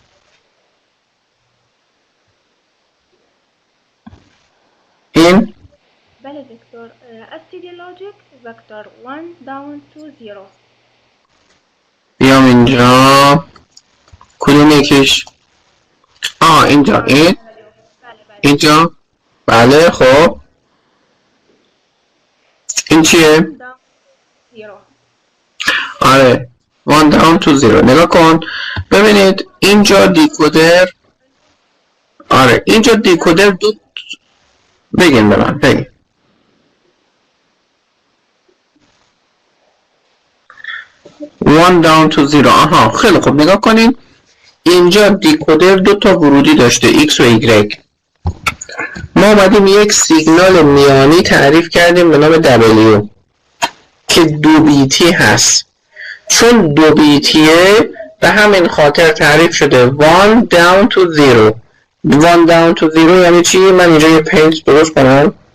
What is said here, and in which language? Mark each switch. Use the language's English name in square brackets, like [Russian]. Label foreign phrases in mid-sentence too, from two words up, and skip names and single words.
[Persian] این بله دکتر [English] std logic vector 1 down to 0. [Persian] بیام اینجا. کدوم یکیش؟ اینجا. این اینجا. بله خب این چیه؟ [English] آره 1 down to 0. [Persian] نگاه کن ببینید اینجا دیکودر. آره اینجا دیکودر دو. بگین به من بگین. [English] one down to 0. [Persian] آها خیلی خوب نگاه کنین اینجا دیکودر دو تا ورودی داشته X و Y. ما اومدیم یک سیگنال میانی تعریف کردیم به نام W که 2 بیتی هست. چون 2 بیتیه به همین خاطر تعریف شده [English] 1 down to 0. 1 down to 0 [Persian] یعنی چی؟ من اینجا یه پینت درست کنم.